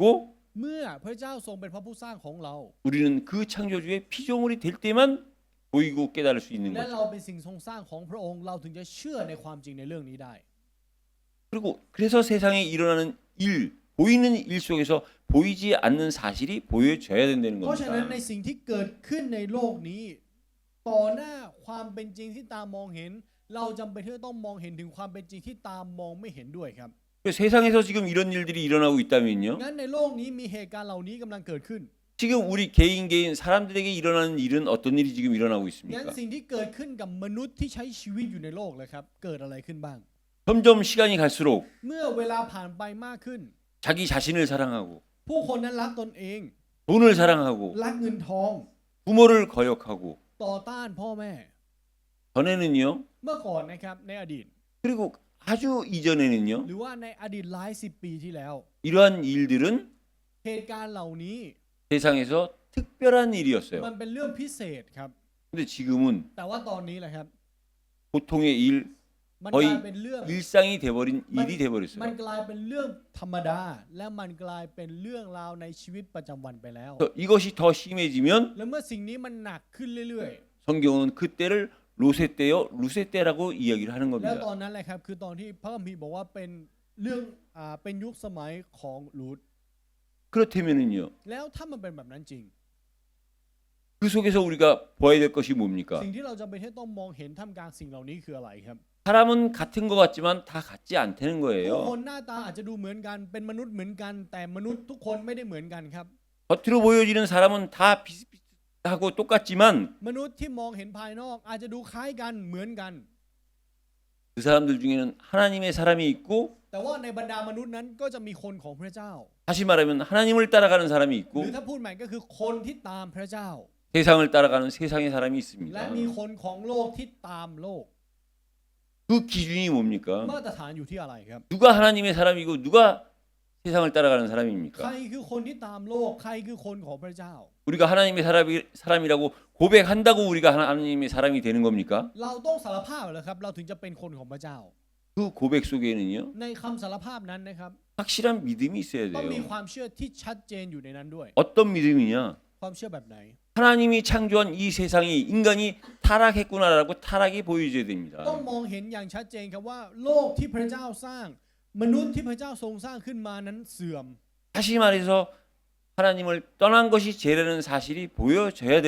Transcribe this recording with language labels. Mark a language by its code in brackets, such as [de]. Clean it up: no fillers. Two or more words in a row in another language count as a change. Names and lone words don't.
[th] เมื่อพระเจ้าทรงเป็นพระผู้สร้างของเรา [ko] 우리는 그 창조주의 피조물이 될 때만 보이고 깨달을 수 있는 [th] และ [ko] 거죠. [th] เราเป็นสิ่งทรงสร้างของพระองค์เราถึงจะเชื่อในความจริงในเรื่องนี้ได้ [ko] 그리고 그래서 세상에 일어나는 일, 보이는 일 속에서 보이지 않는 사실이 보여져야 된다는 [th] เพราะฉะนั้นใน [ko] 겁니다. [th] สิ่งที่เกิดขึ้นในโลกนี้ ต่อหน้าความเป็นจริงที่ตามองเห็น เราจำเป็นที่จะต้องมองเห็นถึงความเป็นจริงที่ตามมองไม่เห็นด้วยครับ [ko] 그래서 세상에서 지금 이런 일들이 일어나고 있다면요. [th] งั้นในโลกนี้มีเหตุการณ์เหล่านี้กำลังเกิดขึ้น [ko] 지금 우리 개인 사람들에게 일어나는 일은 어떤 일이 지금 일어나고 [th] งั้น [ko] 있습니까? [th] สิ่งที่เกิดขึ้นกับมนุษย์ที่ใช้ชีวิตอยู่ในโลกเลยครับ เกิดอะไรขึ้นบ้าง [ko] 점점 시간이 갈수록 [th] เมื่อเวลาผ่านไปมากขึ้น [ko] 자기 자신을 사랑하고 [th] ผู้คนนั้นรักตนเอง [ko] 돈을 사랑하고 [th] รักเงินทอง [ko] 부모를 거역하고 [th] ต่อต้านพ่อแม่ [ko] 전에는요. [th] เมื่อก่อนนะครับในอดีต [ko] 그리고 아주 이전에는요. [th] หรือว่าในอดีตหลายสิบปีที่แล้ว [ko] 이러한 일들은 [th] เหตุการณ์เหล่านี้ [ko] 세상에서 특별한 [th] มัน [ko] 일이었어요. [th] เป็นเรื่องพิเศษครับ [ko] 근데 지금은 [th] แต่ว่าตอนนี้แหละครับ [ko] 보통의 일, [th] มันกลาย [ko] 거의 [th] เป็นเรื่อง [ko] 일상이 돼버린 일이 [th] มัน [ko] 돼버렸어요. [th] กลายเป็นเรื่องธรรมดา และมันกลายเป็นเรื่องราวในชีวิตประจำวันไปแล้ว [ko] 그래서 이것이 더 심해지면 [th] และเมื่อสิ่งนี้มันหนักขึ้นเรื่อย [ko] 성경은 그때를 로세때요, 루세때라고 이야기를 하는 [th] ๆ แล้ว [ko] 겁니다. [th] ตอนนั้นแหละครับคือตอนที่พระคัมภีร์บอกว่าเป็นเรื่องเป็นยุคสมัยของลูต [ko] 그렇다면은요. [th] แล้วถ้ามันเป็นแบบนั้นจริง [ko] 그 속에서 우리가 봐야 될 것이 뭡니까? [th] สิ่งที่เราจำเป็นที่ต้องมองเห็นท่ามกลางสิ่งเหล่านี้คืออะไรครับ [ko] 사람은 같은 것 같지만 다 같지 않다는 [th] ผู้ [ko] 거예요. [th] คนหน้าตาอาจจะดูเหมือนกันเป็นมนุษย์เหมือนกัน แต่มนุษย์ทุกคนไม่ได้เหมือนกันครับ [ko] 겉으로 보여지는 사람은 다 비슷비슷하고 똑같지만 [th] มนุษย์ที่มองเห็นภายนอกอาจจะดูคล้ายกันเหมือนกัน [ko] 그 사람들 중에는 하나님의 사람이 있고 [th] แต่ว่าในบรรดามนุษย์นั้นก็จะมีคนของพระเจ้า [ko] 다시 말하면 하나님을 따라가는 사람이 [th] ห [ko] 있고 [th] รือถ้าพูดใหม่ก็คือคนที่ตามพระเจ้า [ko] 세상을 따라가는 세상의 사람이 [th] และ [ko] 있습니다. [th] มีคนของโลกที่ตามโลก [ko] 그 기준이 뭡니까? [th] มาตรฐานอยู่ที่อะไรครับ [ko] 누가 하나님의 사람이고 누가 세상을 따라가는 [th] ใคร [ko] 사람입니까? [th] คือคนที่ตามโลกใครคือคนของพระเจ้า [ko] 우리가 하나님의 사람이라고 고백한다고 우리가 하나님의 사람이 되는 겁니까? [th] เราต้องสารภาพเหรอครับเราถึงจะเป็นคนของพระเจ้า [ko] 그 고백 속에는요. [th] ในคำสารภาพนั้นนะครับ [ko] 확실한 믿음이 있어야 [th] ต้องมี [ko] 돼요. [th] ความเชื่อที่ชัดเจนอยู่ในนั้นด้วย [ko] 어떤 믿음이냐? [th] ความเชื่อแบบไหน [ko] 하나님이 창조한 이 세상이 인간이 타락했구나라고 타락이 보여져야 [th] ต้อง [ko] 됩니다. [th] มองเห็นอย่างชัดเจนครับว่าโลกที่พระเจ้าสร้าง มนุษย์ที่พระเจ้าทรงสร้างขึ้นมานั้นเสื่อม [ko] 다시 말해서 하나님을 떠난 것이 죄라는 사실이 보여져야 되는